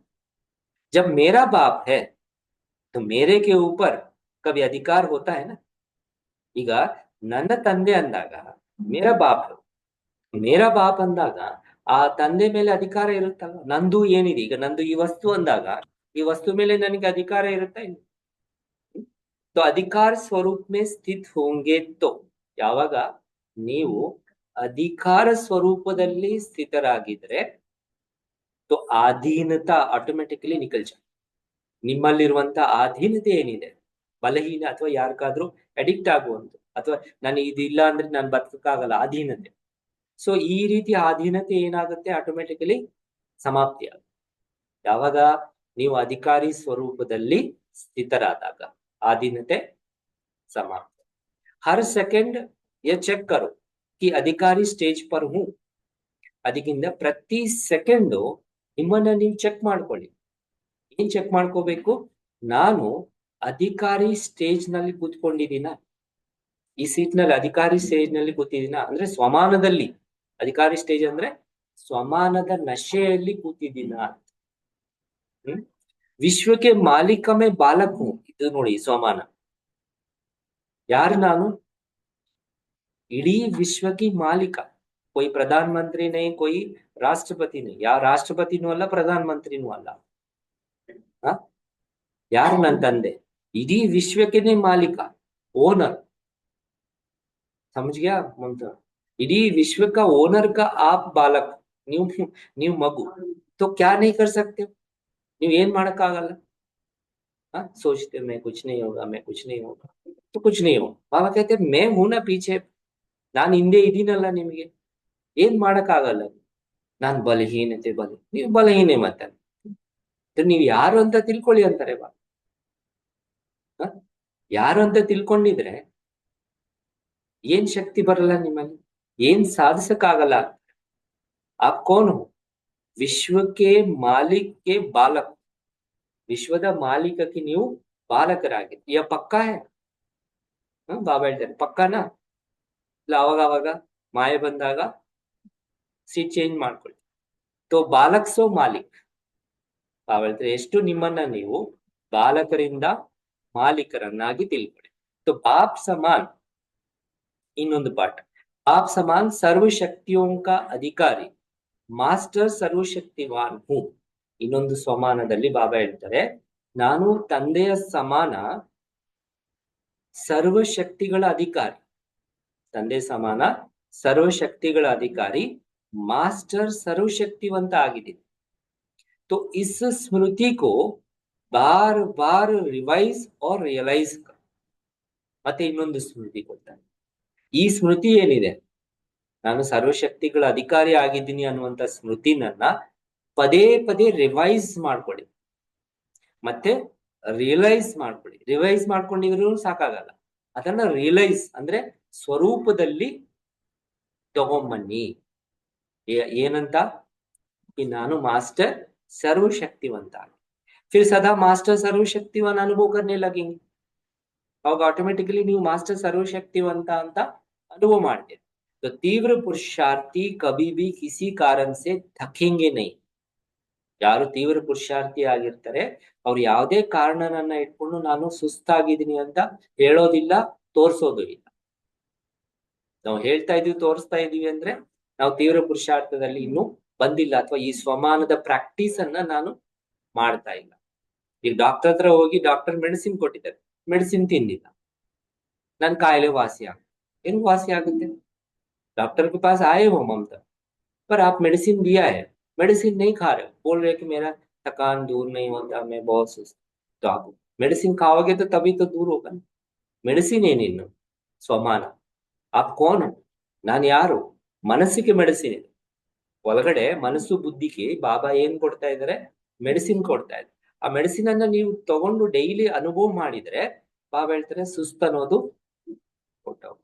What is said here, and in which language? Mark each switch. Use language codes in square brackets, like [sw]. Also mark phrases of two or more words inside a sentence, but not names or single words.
[hi] जब मेरा बाप है तो मेरे के ऊपर कभी अधिकार होता है ना। [kn] ಈಗ ನನ್ನ ತಂದೆ ಅಂದಾಗ [hi] मेरा बाप, मेरा बाप [kn] ಅಂದಾಗ ಆ ತಂದೆ ಮೇಲೆ ಅಧಿಕಾರ ಇರುತ್ತಲ್ಲ। ನಂದು ಏನಿದೆ, ಈಗ ನಂದು ಈ ವಸ್ತು ಅಂದಾಗ ಈ ವಸ್ತು ಮೇಲೆ ನನಗೆ ಅಧಿಕಾರ ಇರುತ್ತಾ ಇಲ್ಲ? [hi] तो अधिकार स्वरूप में स्थित होंगे तो, [kn] ಯಾವಾಗ ನೀವು ಅಧಿಕಾರ ಸ್ವರೂಪದಲ್ಲಿ ಸ್ಥಿತರಾಗಿದ್ರೆ तो ಆಧೀನತಾ ಆಟೋಮೆಟಿಕಲಿ [hi] निकल जाए। [kn] ನಿಮ್ಮಲ್ಲಿರುವಂತ ಆಧೀನತೆ ಏನಿದೆ, ಬಲಹೀನ ಅಥವಾ ಯಾರಿಗಾದ್ರೂ ಅಡಿಕ್ಟ್ ಆಗುವಂತ, ಅಥವಾ ನಾನು ಇದಿಲ್ಲ ಅಂದ್ರೆ ನಾನು ಬದುಕಕ್ಕಾಗಲ್ಲ, ಆಧೀನತೆ। ಸೊ ಈ ರೀತಿ ಆಧೀನತೆ ಏನಾಗುತ್ತೆ, ಆಟೋಮೆಟಿಕಲಿ ಸಮಾಪ್ತಿ ಆಗುತ್ತೆ ಯಾವಾಗ ನೀವು ಅಧಿಕಾರಿ ಸ್ವರೂಪದಲ್ಲಿ ಸ್ಥಿತರಾದಾಗ, ಆಧೀನತೆ समाप्त। [hi] हर सेकंड ये चेक करो कि अधिकारी स्टेज पर हूं, [kn] ಅದಕ್ಕಿಂತ ಪ್ರತಿ ಸೆಕೆಂಡ್ ನಿಮ್ಮನ್ನ ನೀವು ಚೆಕ್ ಮಾಡ್ಕೊಳ್ಳಿ। ಏನ್ ಚೆಕ್ ಮಾಡ್ಕೋಬೇಕು, ನಾನು ಅಧಿಕಾರಿ ಸ್ಟೇಜ್ ನಲ್ಲಿ ಕೂತ್ಕೊಂಡಿದ್ದೀನ, ಈ ಸೀಟ್ ನಲ್ಲಿ ಅಧಿಕಾರಿ ಸ್ಟೇಜ್ ನಲ್ಲಿ ಕೂತಿದ್ದೀನ, ಅಂದ್ರೆ ಸ್ವಮಾನದಲ್ಲಿ, ಅಧಿಕಾರಿ ಸ್ಟೇಜ್ ಅಂದ್ರೆ ಸ್ವಮಾನದ ನಶೆಯಲ್ಲಿ ಕೂತಿದ್ದೀನ। ವಿಶ್ವಕ್ಕೆ ಮಾಲೀಕ [hi] मैं बालक हूं, [kn] ಇದು ನೋಡಿ ಸ್ವಮಾನ, ಯಾರು ನಾನು, ಇಡೀ ವಿಶ್ವಕ್ಕೆ ಮಾಲೀಕ। [hi] कोई प्रधानमंत्री नहीं, कोई राष्ट्रपति नहीं, या [kn] राष्ट्रपतिನೂ ಅಲ್ಲ ಪ್ರಧಾನಮಂತ್ರಿನೂ ಅಲ್ಲ, ಯಾರು ನನ್ನ ತಂದೆ, ಇಡೀ ವಿಶ್ವಕ್ಕೆ ಮಾಲೀಕ, [hi] ओनर, समझ गया मंत्र, [kn] ಇಡೀ ವಿಶ್ವ [hi] का ओनर का आप बालक, न्यू न्यू मगु, तो क्या नहीं कर सकते हो, [kn] ನೀವು ಏನ್ ಮಾಡಕ್ಕಾಗಲ್ಲ। [hi] सोचते मैं कुछ नहीं होगा, मैं कुछ नहीं होगा, तो कुछ नहीं हो। बाबा कहते मैं हूं ना पीछे, [kn] ನಾನು ಹಿಂದೆ ಇದೀನಲ್ಲ, ನಿಮಗೆ ಏನ್ ಮಾಡಕ್ಕಾಗಲ್ಲ, ನಾನ್ ಬಲಹೀನತೆ, ನೀವು ಬಲಹೀನೆ, ಮತ್ತೆ ನೀವು ಯಾರು ಅಂತ ತಿಳ್ಕೊಳ್ಳಿ ಅಂತಾರೆ ಬಾ। ಯಾರು ಅಂತ ತಿಳ್ಕೊಂಡಿದ್ರೆ ಏನ್ ಶಕ್ತಿ ಬರಲ್ಲ ನಿಮ್ಮಲ್ಲಿ, ಏನ್ ಸಾಧಿಸಕ್ಕಾಗಲ್ಲ। [hi] आप कौन हो, [kn] ವಿಶ್ವಕ್ಕೆ ಮಾಲಿಕ್ಗೆ ಬಾಲಕ್, ವಿಶ್ವದ ಮಾಲೀಕಕ್ಕೆ ನೀವು ಬಾಲಕರಾಗಿ, ಯ ಪಕ್ಕಾ है, ಬಾಬಾ ಹೇಳ್ತಾರೆ ಪಕ್ಕಾನಾ, ಇಲ್ಲ ಅವಾಗ ಅವಾಗ ಮಾಯೆ ಬಂದಾಗ ಸೀಟ್ ಚೇಂಜ್ ಮಾಡ್ಕೊಳ್ಳಿ। [hi] तो बालक सो मालिक, [kn] ಬಾಬಾ ಹೇಳ್ತಾರೆ ಎಷ್ಟು ನಿಮ್ಮನ್ನ ನೀವು ಬಾಲಕರಿಂದ ಮಾಲೀಕರನ್ನಾಗಿ ತಿಳ್ಕೊಳ್ಳಿ। [hi] तो बाप समान, [kn] ಇನ್ನೊಂದು ಪಾಠ, [hi] बाप समान सर्वशक्तियों का अधिकारी, मास्टर सर्वशक्तिवान हू, [kn] ಇನ್ನೊಂದು ಸ್ವಮಾನದಲ್ಲಿ ಬಾಬಾ ಹೇಳ್ತಾರೆ ನಾನು ತಂದೆಯ ಸಮಾನ ಸರ್ವಶಕ್ತಿಗಳ ಅಧಿಕಾರಿ, ತಂದೆ ಸಮಾನ ಸರ್ವಶಕ್ತಿಗಳ ಅಧಿಕಾರಿ, ಮಾಸ್ಟರ್ ಸರ್ವಶಕ್ತಿವಂತ ಆಗಿದ್ದೀನಿ। [hi] तो इस स्मृति को बार बार रिवाइज और रियलाइज कर, [kn] ಮತ್ತೆ ಇನ್ನೊಂದು ಸ್ಮೃತಿ ಕೊಡ್ತಾರೆ, ಈ ಸ್ಮೃತಿ ಏನಿದೆ, ನಾನು ಸರ್ವಶಕ್ತಿಗಳ ಅಧಿಕಾರಿ ಆಗಿದ್ದೀನಿ ಅನ್ನುವಂತ ಸ್ಮೃತಿನನ್ನ ಪದೇ ಪದೇ ರಿವೈಸ್ ಮಾಡ್ಕೊಳ್ಳಿ, ಮತ್ತೆ ರಿಯಲೈಸ್ ಮಾಡ್ಕೊಳ್ಳಿ। ರಿವೈಸ್ ಮಾಡ್ಕೊಂಡಿದ್ರು ಸಾಕಾಗಲ್ಲ, ಅದನ್ನ ರಿಯಲೈಸ್ ಅಂದ್ರೆ ಸ್ವರೂಪದಲ್ಲಿ ತಗೊಂಬನ್ನಿ। ಏನಂತ, ನಾನು ಮಾಸ್ಟರ್ [hi] सर्वशक्तिवंत, फिर सदा मास्टर सर्वशक्तिवान अनुभव करने लगेंगे, [kn] ಅವಾಗ ಆಟೋಮೆಟಿಕಲಿ ನೀವು ಮಾಸ್ಟರ್ ಸರ್ವಶಕ್ತಿವಂತ ಅಂತ ಅನುಭವ ಮಾಡ್ತೀರಿ। [hi] तो तीव्र पुरुषार्थी कभी भी किसी कारण से थकेंगे नहीं, [kn] ಯಾರು ತೀವ್ರ ಪುರುಷಾರ್ಥಿ ಆಗಿರ್ತಾರೆ ಅವ್ರು ಯಾವುದೇ ಕಾರಣನನ್ನ ಇಟ್ಕೊಂಡು ನಾನು ಸುಸ್ತಾಗಿದ್ದೀನಿ ಅಂತ ಹೇಳೋದಿಲ್ಲ, ತೋರ್ಸೋದು ಇಲ್ಲ। ನಾವು ಹೇಳ್ತಾ ಇದೀವಿ, ತೋರಿಸ್ತಾ ಇದೀವಿ ಅಂದ್ರೆ ನಾವು ತೀವ್ರ ಪುರುಷಾರ್ಥದಲ್ಲಿ ಇನ್ನೂ ಬಂದಿಲ್ಲ, ಅಥವಾ ಈ ಸ್ವಮಾನದ ಪ್ರಾಕ್ಟೀಸ್ ಅನ್ನ ನಾನು ಮಾಡ್ತಾ ಇಲ್ಲ। ಈಗ ಡಾಕ್ಟರ್ ಹತ್ರ ಹೋಗಿ ಡಾಕ್ಟರ್ ಮೆಡಿಸಿನ್ ಕೊಟ್ಟಿದ್ದಾರೆ, ಮೆಡಿಸಿನ್ ತಿಂದಿಲ್ಲ, ನನ್ ಕಾಯಿಲೆ वासी आग ಹೆಂಗ್ वासी ಆಗುತ್ತೆ? [hi] डॉक्टर के पास आए हो ममता, पर आप मेडिसिन दिया है, मेडिसिन नहीं खा रहे हो, बोल रहे कि मेरा थकान दूर नहीं होता, मैं बहुत सुस्त। तो आप मेडिसिन खाओगे तो तभी तो दूर होगा। [kn] ಮೆಡಿಸಿನ್ ಏನಿನ್ನು ಸ್ವಮಾನ. [hi] आप कौन हो? [kn] ನಾನು ಯಾರು? ಮನಸ್ಸಿಗೆ ಮೆಡಿಸಿನ್ ಇದೆ. ಒಳಗಡೆ ಮನಸ್ಸು ಬುದ್ಧಿಗೆ ಬಾಬಾ ಏನ್ ಕೊಡ್ತಾ ಇದಾರೆ? ಮೆಡಿಸಿನ್ ಕೊಡ್ತಾ ಇದ್ದಾರೆ. ಆ ಮೆಡಿಸಿನ್ ಅನ್ನ ನೀವು ತಗೊಂಡು ಡೈಲಿ ಅನುಭವ ಮಾಡಿದ್ರೆ ಬಾಬಾ ಹೇಳ್ತಾರೆ ಸುಸ್ತ ಅನ್ನೋದು ಹೊರಟೋಗುತ್ತೆ.